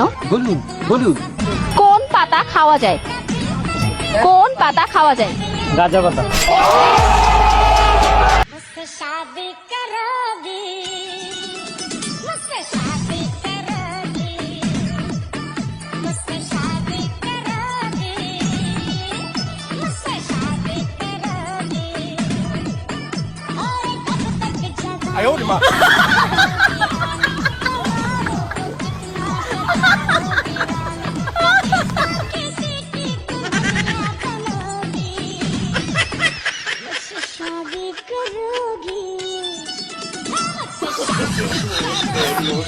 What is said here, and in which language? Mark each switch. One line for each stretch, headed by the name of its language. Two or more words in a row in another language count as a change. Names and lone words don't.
Bangla: বলুন বলুন। কোন পাতা খাওয়া যায়? কোন পাতা খাওয়া যায়? গাঁজা পাতা।
Hindi: मुझसे शादी करोगी, मुझसे शादी करोगी, मुझसे शादी करोगी, मुझसे शादी करोगी, और कब तक जवानी।
Chinese: 哎呦我的妈！
Hindi: किसी की दुनिया बनोगी, मुझसे शादी करोगी, मुझसे शादी